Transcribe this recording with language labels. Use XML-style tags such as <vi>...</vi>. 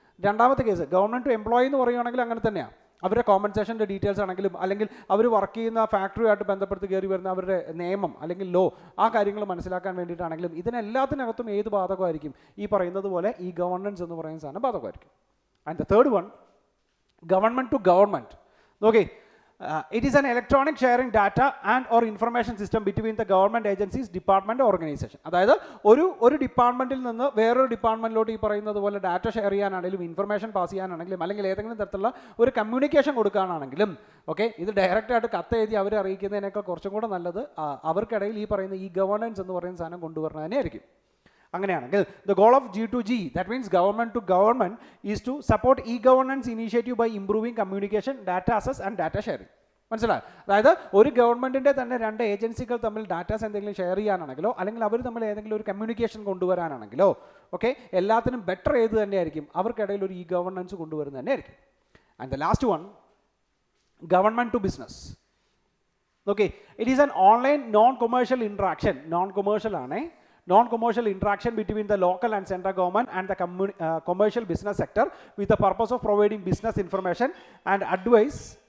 <ml>രണ്ടാമത്തെ case government to employee എന്ന് പറയുകയാണെങ്കിൽ അങ്ങനെ തന്നെയാണ്. അവരുടെ കോമ്പൻസേഷൻ്റെ ഡീറ്റെയിൽസ് ആണെങ്കിലും അല്ലെങ്കിൽ അവർ വർക്ക് ചെയ്യുന്ന ഫാക്ടറിയായിട്ട് ബന്ധപ്പെട്ട് കയറി വരുന്ന അവരുടെ നിയമം അല്ലെങ്കിൽ ലോ, ആ കാര്യങ്ങൾ മനസ്സിലാക്കാൻ വേണ്ടിയിട്ടാണെങ്കിലും ഇതിനെല്ലാത്തിനകത്തും ഏത് ബാധകമായിരിക്കും? ഈ പറയുന്നത് പോലെ ഈ ഗവർണൻസ് എന്ന് പറയുന്ന സാധനം ബാധകമായിരിക്കും.</ml> <en>and the third one,</en> <ml>government to government.</ml> <en>നോക്കേ, it is an electronic sharing data and or information system between the government agencies, department, organization.</en> <ml>അതായത് ഒരു ഡിപ്പാർട്ട്മെൻറ്റിൽ നിന്ന് വേറൊരു ഡിപ്പാർട്ട്മെൻറ്റിലോട്ട് ഈ പറയുന്നത് പോലെ ഡാറ്റ ഷെയർ ചെയ്യാനാണെങ്കിലും ഇൻഫർമേഷൻ പാസ് ചെയ്യാനാണെങ്കിലും അല്ലെങ്കിൽ ഏതെങ്കിലും തരത്തിലുള്ള ഒരു കമ്മ്യൂണിക്കേഷൻ കൊടുക്കാനാണെങ്കിലും ഓക്കെ, ഇത് ഡയറക്റ്റായിട്ട് കത്ത് എഴുതി അവരെ അറിയിക്കുന്നതിനേക്കാൾ കുറച്ചും കൂടെ നല്ലത് അവർക്കിടയിൽ ഈ പറയുന്ന ഈ ഗവേണൻസ് എന്ന് പറയുന്ന സാധനം കൊണ്ടുവരണം തന്നെയായിരിക്കും. അങ്ങനെയാണെങ്കിൽ</ml> <en>The goal of G2G, that means government to government, is to support e governance initiative by improving communication, data access and data sharing.</en> <ml>മനസ്സിലായി? അതായത് ഒരു ഗവൺമെൻറ്റിൻ്റെ തന്നെ രണ്ട് ഏജൻസികൾ തമ്മിൽ ഡാറ്റാസ് എന്തെങ്കിലും ഷെയർ ചെയ്യാനാണെങ്കിലോ അല്ലെങ്കിൽ അവർ തമ്മിൽ ഏതെങ്കിലും ഒരു കമ്മ്യൂണിക്കേഷൻ കൊണ്ടുവരാനാണെങ്കിലോ ഓക്കെ, എല്ലാത്തിനും ബെറ്റർ ഏത് തന്നെയായിരിക്കും? അവർക്കിടയിൽ ഒരു ഇ ഗവർണൻസ് കൊണ്ടുവരുന്നത് തന്നെയായിരിക്കും.</ml> <en>and the last one,</en> <ml>government to business.</ml> <en>Okay, it is an online non commercial interaction.</en> <ml>Non commercial ആണേ,</ml> <en>non-commercial interaction between the local and central government and the commercial business sector with the purpose of providing business information and advice.</en>